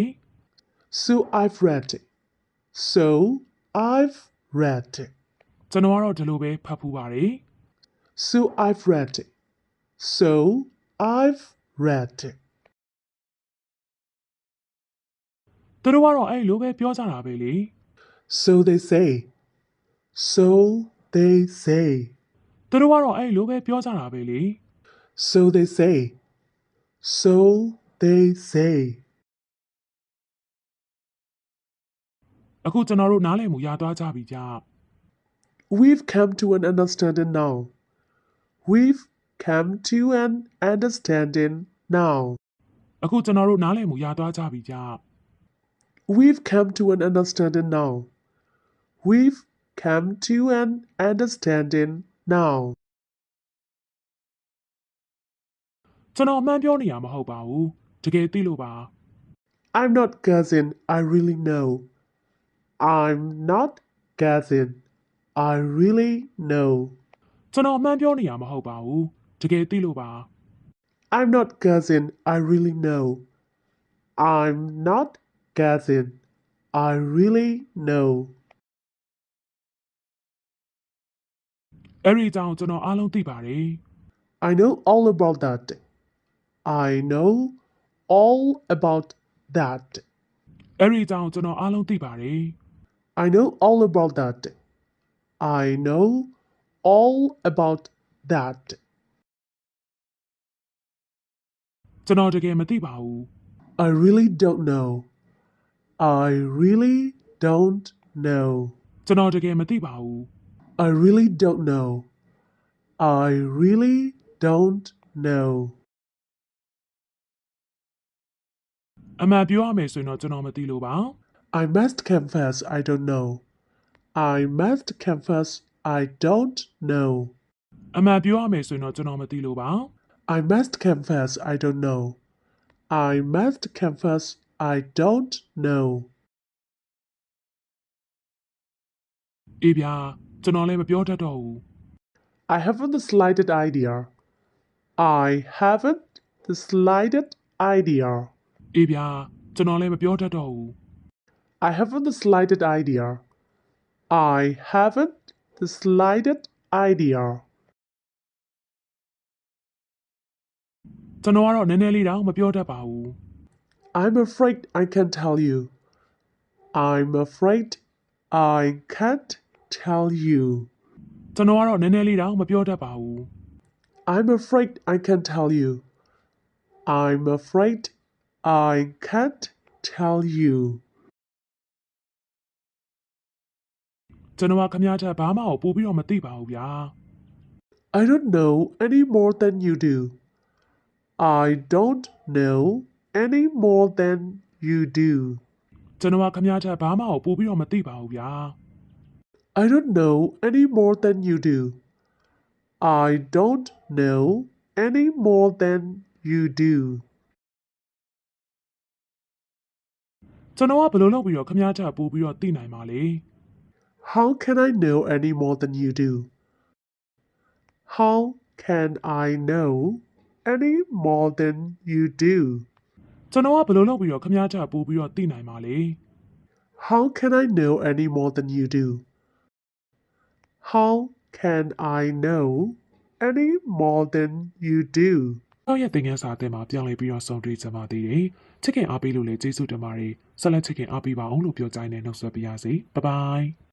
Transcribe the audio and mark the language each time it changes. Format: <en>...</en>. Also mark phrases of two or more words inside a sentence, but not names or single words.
<en>So I've read. So I've read.</en> <my>ကျွန်တော်ကတော့ဒီလိုပဲဖတ်ဖူးပါတယ်</my> <en>So I've read. So I've read.</en> <my>သူတို့ကတော့အဲ့လိုပဲပြောကြတာပဲလေ</my> <en>So they say. So they say.</en> <my>သူတို့ကတော့အဲ့လိုပဲပြောကြတာပဲလေ</my> <en>So they say. So they say.</en> <my>အခုကျွန်တော်တို့နားလည်မှုရသွားကြပြီကြ</my> <en>We've come to an understanding now. We've come to an understanding now.</en> <my>အခုကျွန်တော်တို့နားလည်မှုရသွားကြပြီကြ</my> <en>We've come to an understanding now. We've come to an understanding now.</en> <my>ကျွန်တော်အမှန်ပြောနေရမှာမဟုတ်ပါဘူးတကယ်သိလို့ပါ</my> <en>I'm not guessing, I really know. I'm not guessing, I really know.</en> <my>ကျွန်တော်အမှန်ပြောနေရမှာမဟုတ်ပါဘူးတကယ်သိလို့ပါ</my> <en>I'm not guessing, I really know. I'm not guessing, I really know.</en> <my>အဲ့ဒီအကြောင်းကျွန်တော်အားလုံးသိပါတယ်</my> <en>I know all about that. I know all about that.</en> <my>အဲ့ဒီအကြောင်းကျွန်တော်အားလုံးသိပါတယ်</my> <en>I know all about that. I know all about that.</en> <my>ကျွန်တော်တကယ်မသိပါဘူး</my> <en>I really don't know. I really don't know.</en> <my>ကျွန်တော်တကယ်မသိပါဘူး</my> <en>I really don't know. I really don't know.</en> <my>အမှန်ပြောရမယ်ဆိုရင်တော့ကျွန်တော်မသိလို့ပါ</my> <en>I must confess I don't know. I must confess I don't know.</en> <my>အမှန်ပြောရမယ်ဆိုရင်တော့ကျွန်တော်မသိလို့ပါ</my> <en>I must confess I don't know. I must confess I don't know.</en> <my>အေးဗျာကျွန်တော်လည်းမပြောတတ်တော့ဘူး</my> <en>I haven't the slightest idea. I haven't the slightest idea.</en> <my>အေးဗျာကျွန်တော်လည်းမပြောတတ်တော့ဘူး</my> <en>I haven't the slightest idea. I haven't the slightest idea.</en> <my>ကျွန်တော်ကတော့နည်းနည်းလေးတောင်မပြောတတ်ပါဘူး</my> <en>I'm afraid I can't tell you. I'm afraid I can't tell you.</en> <my>ကျွန်တော်ကတော့နည်းနည်းလေးတောင်မပြောတတ်ပါဘူး</my> <en>I'm afraid I can't tell you. I'm afraid I can't tell you.</en> <my>ကျွန်တော်ကခင်ဗျားထက်ဘာမှကိုပို့ပြီးတော့မသိပါဘူးဗျာ</my> <en>I don't know any more than you do. I don't know any more than you do.</en> <my>ကျွန်တော်ကခင်ဗျားထက်ဘာမှကိုပို့ပြီးတော့မသိပါဘူးဗျာ</my> <en>I don't know any more than you do. I don't know any more than you do.</en> <my>ကျွန်တော်ကဘယ်လိုလုပ်ပြီးတော့ခင်ဗျားထက်ပို့ပြီးတော့သိနိုင်မှာလဲ</my> <en>How can I know any more than you do? How can I know any more than you do?</en> <my>ကျွန်တော်ကဘယ်လိုလုပ်ပြီးတော့ခင်ဗျားထက်ပို့ပြီးတော့သိနိုင်မှာလဲ</my> <en>How can I know any more than you do? How can I know any more than you do?</en> <my>နောက်ရက်သင်ခန်းစာအသစ်မှာပြောင်းလဲပြီးတော့ဆုံတွေ့ကြပါသေးတယ်ချစ်ခင်အားပေးလို့လည်းကျေးဇူးတင်ပါတယ်ဆက်လက်ချစ်ခင်အားပေးပါအောင်လို့ပြောကြိုင်းနဲ့နှုတ်ဆက်ပါရစေဘိုင်ဘိုင်</my>